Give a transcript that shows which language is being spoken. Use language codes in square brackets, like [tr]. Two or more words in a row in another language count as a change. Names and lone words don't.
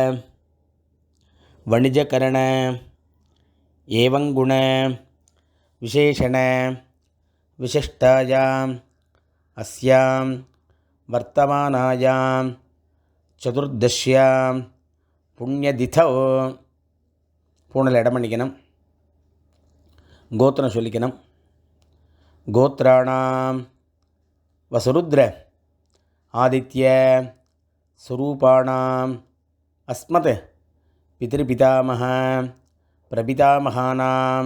[sa] वणिजकरण एवं गुण विशेषण विशिष्टायाम् अस्यां वर्तमानायां चतुर्दश्यां पुण्यतिथौ [ta] பூணில் இடம் பண்ணிக்கணும். கோத்திரம் சொல்லிக்கணும். [sa] गोत्राणां वसुरुद्र आदित्य स्वरूपाणां अस्मत् पितृपितामह प्रपितामहानां.